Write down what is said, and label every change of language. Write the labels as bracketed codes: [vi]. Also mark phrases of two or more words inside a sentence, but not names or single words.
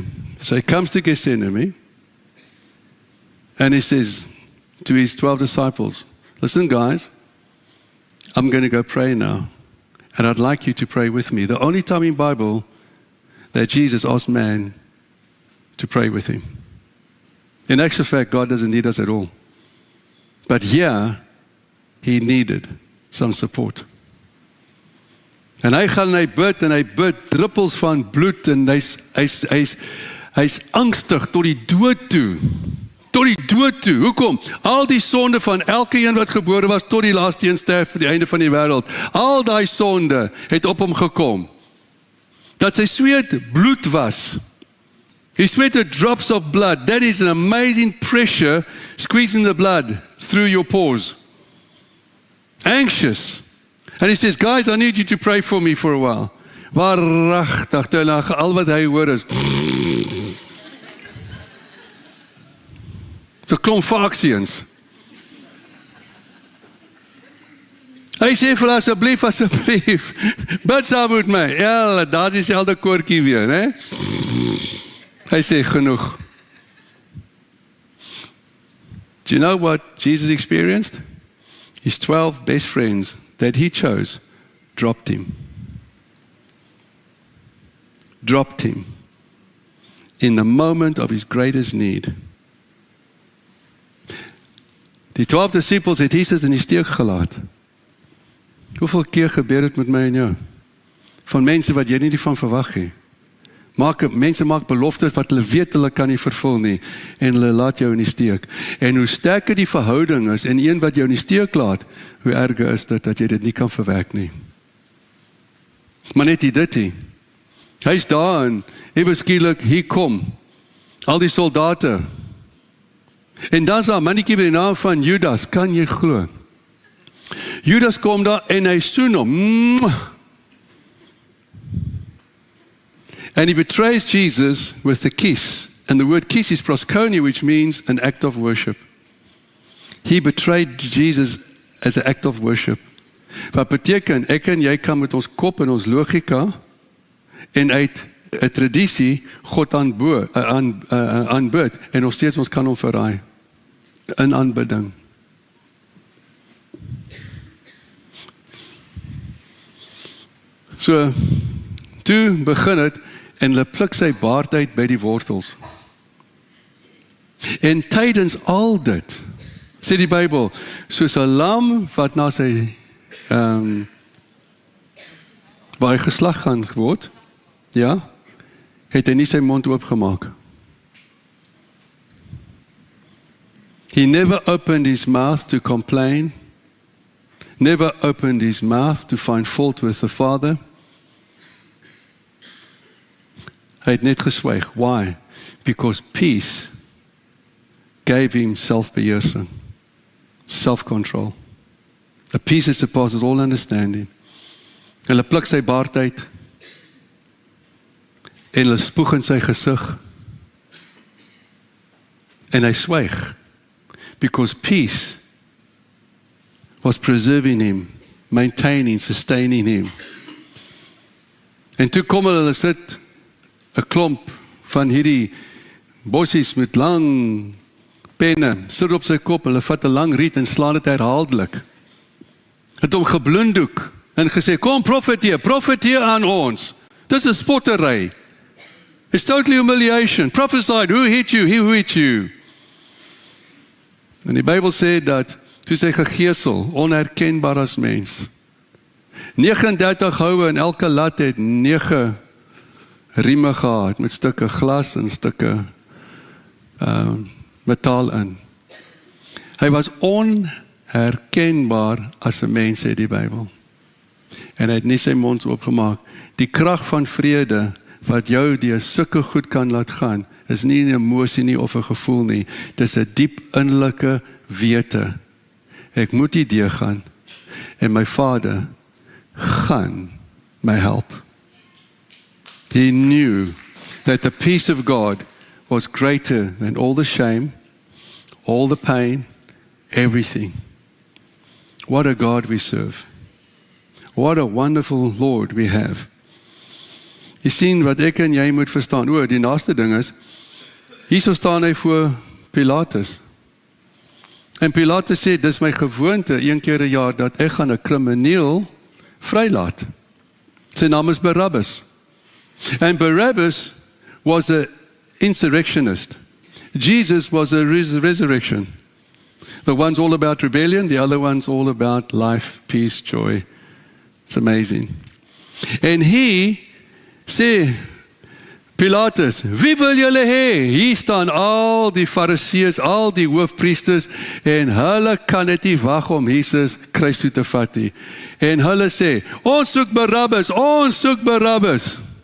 [en] So he comes to Gethsemane and he says to his 12 disciples, listen guys, I'm going to go pray now and I'd like you to pray with me. The only time in the Bible that Jesus asked man to pray with him. In actual fact, God doesn't need us at all. But here, he needed some support. [af] En hy gaan en hy bid druppels van bloed en hy's angstig tot die dood toe. Tot die dood toe. Hoekom? Al die sonde van elke een wat gebore was tot die laaste een sterf vir die einde van die wêreld. Al daai sonde het op hom gekom. Dat sy sweet bloed was. [en] He sweated drops of blood. That is an amazing pressure squeezing the blood through your pores. Anxious. And he says, guys, I need you to pray for me for a while. [af] Waaragtig, terwyl al wat hy hoor is. So klomp faksiens. Hy sê vir asseblief, bid saam met my. Ja, daar is dieselfde koortjie weer, né? Hy sê genoeg. [en] Do you know what Jesus experienced? His 12 best friends that he chose dropped him. Dropped him in the moment of his greatest need. [af] Die 12 disciples het Jesus in die steek gelaat. Hoeveel keer gebeur dit met my en jou? Van mense wat jy nie van verwag nie. Mense maak beloftes wat hulle weet hulle kan nie vervul nie en hulle laat jou in die steek. En hoe sterker die verhouding is en een wat jou in die steek laat, hoe erger is dit dat jy dit nie kan verwerk nie. Maar net dit nie. Hy's daar en eweskielik hier kom al die soldate. En dan is daar 'n mannetjie by die naam van Judas, kan jy glo? Judas kom daar en hy soen hom. [en] And he betrays Jesus with the kiss. And the word kiss is proskonia, which means an act of worship. He betrayed Jesus as an act of worship. [af] Wat beteken, ek en jy kan met ons kop en ons logika en uit 'n tradisie God aanbid en nog steeds ons kan hom verraai. in aanbidding. So, toe begin het, en hulle pluk sy baard uit by die wortels. En tydens al dit, sê die Bybel, soos 'n lam wat na sy, waar hy geslag gaan word, ja, het hy nie sy mond oopgemaak. [en] He never opened his mouth to complain, never opened his mouth to find fault with the Father. [af] Hy het net geswyg. [en] Why? Because peace gave him self-beheersing, self-control. A peace that surpasses all understanding. [af] Hulle pluk sy baard uit, en hulle spoeg in sy gesig, en hy swyg, [en] because peace was preserving him, maintaining, sustaining him. [af] En toe kom hulle sit 'n klomp van hierdie bossies met lang penne, sit op sy kop, hulle vat 'n lang riet en slaan dit herhaaldelik. Het hom gebloendoek en gesê, kom profeteer aan ons. Dis 'n spottery. [en] It's totally humiliation. Prophesied, who hit you? He who hit you. [af] En die Bybel sê dat, toe sy gegeesel, onherkenbaar as mens. 39 houe en elke lat het 9 rieme gehad, met stukke glas en stukke metaal in. Hy was onherkenbaar as 'n mens, sê die Bybel. En hy het nie sy mond oopgemaak. Die krag van vrede, wat jou deur sulke goed kan laat gaan, is nie 'n emosie nie of 'n gevoel nie. Dis 'n diep innerlike wete. Ek moet hier deurgaan, en my Vader gaan my help. [en] He knew that the peace of God was greater than all the shame, all the pain, everything. What a God we serve. What a wonderful Lord we have. [af] Jy sien wat ek en jy moet verstaan. Die naaste ding is, hier staan hy voor Pilatus. En Pilatus sê, dis my gewoonte, 1 keer 'n jaar, dat ek gaan 'n krimineel vrylaat. Sy naam is Barabbas. [en] And Barabbas was an insurrectionist. Jesus was a resurrection. The one's all about rebellion, the other one's all about life, peace, joy. It's amazing. [af] En hy sê, Pilatus, wie wil julle hê? Hier staan al die Fariseërs, al die hoofpriesters, en hulle kan net nie wag om Jesus kruis toe te vat nie. En hulle sê, ons soek Barabbas, ons soek Barabbas.